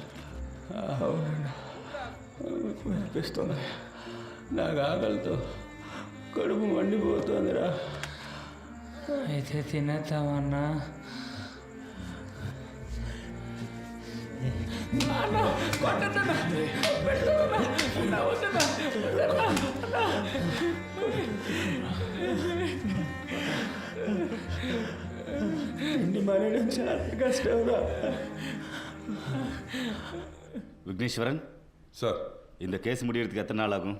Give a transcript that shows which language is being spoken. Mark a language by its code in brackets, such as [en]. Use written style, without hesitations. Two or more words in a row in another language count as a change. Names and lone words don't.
[te] అనిపిస్తుంది. నాకు ఆకలితో కడుపు మండిపోతుందిరా. అయితే తినేద్దామన్నా. కొట్టన్నా [ta] விக்னேஸ்வரன் சார் இந்த கேஸ் முடியறதுக்கு எத்தனை நாள் ஆகும்?